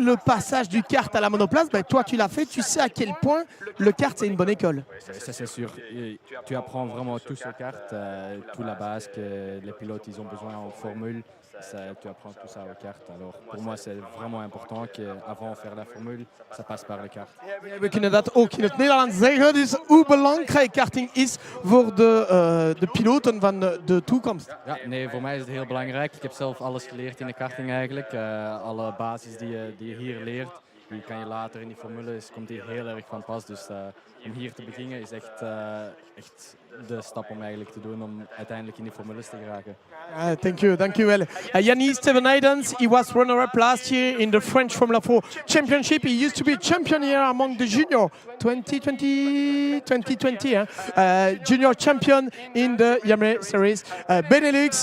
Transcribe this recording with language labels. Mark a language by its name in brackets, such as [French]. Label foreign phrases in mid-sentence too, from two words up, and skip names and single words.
[French] Le passage du kart à la monoplace, toi, tu l'as fait. Tu sais à quel point le kart, c'est une bonne école. Ça, c'est sûr. Tu apprends vraiment tout sur kart, toute la base que les pilotes ils ont besoin en formule, tu apprends tout ça aux cartes. Alors pour moi c'est vraiment important qu'avant de faire la formule, ça passe par les cartes. [Dutch] We kunnen dat ook in het Nederlands zeggen, dus hoe belangrijk karting is voor de piloten van de toekomst. Ja, nee, voor mij is het heel belangrijk. Ik heb zelf alles geleerd in de karting eigenlijk. Alle basis die je hier leert, die kan je later in die formules, komt hier heel erg van pas. Dus om hier te beginnen is echt de stap om eigenlijk te doen om uiteindelijk in die formules te geraken. [English] Thank you well. Yannis Stevenhaydens, he was runner-up last year in the French Formula 4 Championship. He used to be champion here among the junior 2020, junior champion in the Iame Series Benelux.